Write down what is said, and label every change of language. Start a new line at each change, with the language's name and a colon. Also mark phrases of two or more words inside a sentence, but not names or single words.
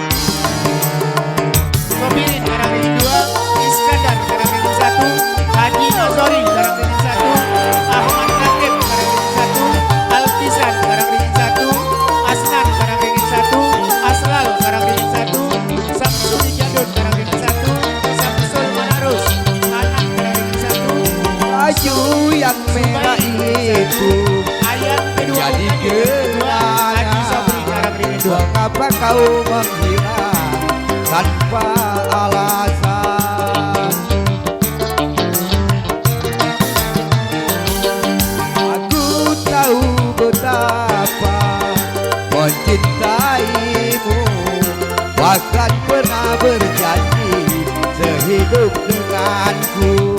Indonesian: Sobirin Karangringin 2, Iskandar Karangringin 1, Haji Nazori Karangringin 1, Ahmad Rakib Karangringin 1, Altisan Karangringin 1, Asnan Karangringin 1, Aslal Karangringin 1, Samsuri Jadun Karangringin 1, Samsul Manarus Anak Karangringin 1, baju yang merah itu ayat kedua jadi kenangan. Mengapa kau menghina tanpa alasan? Aku tahu betapa mencintaimu, bahkan pernah berjanji sehidup denganku.